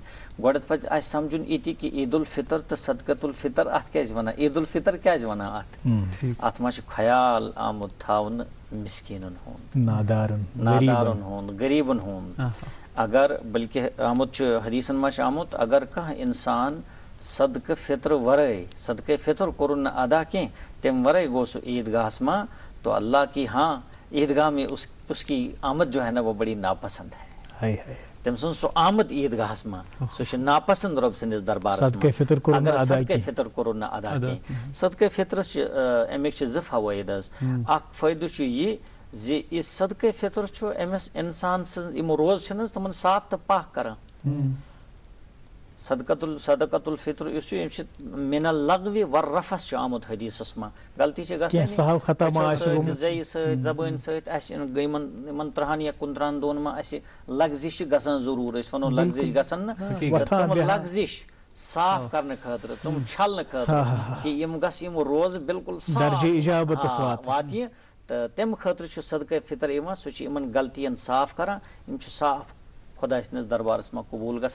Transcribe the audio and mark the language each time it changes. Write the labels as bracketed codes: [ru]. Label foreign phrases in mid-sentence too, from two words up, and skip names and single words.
[ks] گۄڈٕنٮ۪تھ پَزِ اَسہِ سمجھُن یِتہِ کہِ عیٖد الفطر تہٕ صدقۃ الفطر اَتھ کیٛازِ وَنان عیٖد الفطر کیٛازِ وَنان اَتھ منٛز چھُ خیال آمُت تھاونہٕ مِسکیٖنن ہُنٛد نادارن ہُنٛد غریٖبن ہُنٛد اگر بلکہ آمُت چھُ حدیٖثن منٛز چھُ آمُت اگر کانٛہہ اِنسان صدقہ فطر ورٲے صدقہ فطر کوٚرُن نہٕ ادا کینٛہہ تمہِ ورٲے گوٚو سُہ عیٖدگاہس منٛز [ur] تو اللہ کی ہاں عیٖدگاہ میں اس کی آمد جو ہے نا وہ بڑی ناپسند ہے. [ks] تٔمۍ سٕنٛز سُہ آمد عیٖدگاہس منٛز سُہ چھُ ناپسند رۄب سٕنٛدِس دربارس منٛز اگر صدقہ فطر کوٚرُن نہٕ ادا کینٛہہ. صدقہ فطرس چھِ امیِکۍ چھِ زٕ فوٲیِد حظ. اکھ فٲیدٕ چھُ یہِ زِ یہِ صدقہ فطر چھُ أمِس اِنسان سٕنٛز یِم روزٕ چھِنہٕ حظ تِمن صاف تہٕ پاک کران. صدقۃ الفطر یُس چھُ یِم چھِ [ar] من اللغوِ والرفث [ks] چھُ آمُت حدیٖثس منٛز غلطی چھِ گژھان زیہِ سۭتۍ زبٲنۍ سۭتۍ اَسہِ یِمن 30 یا 15 دۄہن منٛز اَسہِ لغزش چھِ گژھان ضروٗر أسۍ وَنو لغزش گژھن نہٕ تِم لغزش صاف کرنہٕ خٲطرٕ تِم چھلنہٕ خٲطرٕ کہِ یِم گژھِ یِم روزٕ بالکل صاف واتہِ تہٕ تمہِ خٲطرٕ چھُ صدقہ فطر یِوان سُہ چھُ یِمن غلطین صاف کران یِم چھِ صاف خۄدا سٕنٛدِس دربارس منٛز قبوٗل گژھان.